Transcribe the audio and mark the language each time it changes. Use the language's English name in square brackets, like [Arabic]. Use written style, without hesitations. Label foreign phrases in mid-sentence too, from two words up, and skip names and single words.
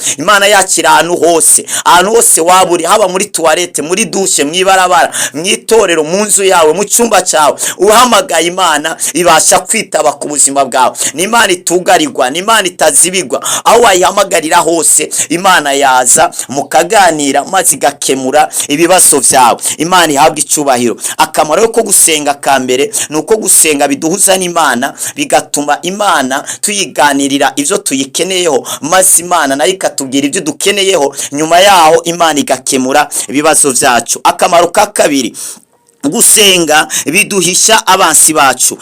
[Rundi] Imana yacu ahantu hose, ahantu hose waburi, haba muri toilette, muri douche, mwibarabara, mwitorero, mu nzu yawe, mu cyumba cyawe, uhamagaye Imana ibasha kwitaba ku buzima bwawe. Ni Imana itugarirwa, ni Imana itazibigwa. Aho wayihamagarira hose Imana yaza mukaganira maze igakemura ibibazo byawe. Imana ihabwa icubahiro. Akamaro ko gusenga ka mbere nuko gusenga biduhuza n'Imana, bigatuma Imana tuyiganirira ivyo tuyikeneyeho, maze Imana nayo ikatubwira ivyo dukeneyeho. Nyuma yaho Imana igakemura ibibazo byacu. Akamaro ka kabiri, gusenga biduhisha abansi bacu.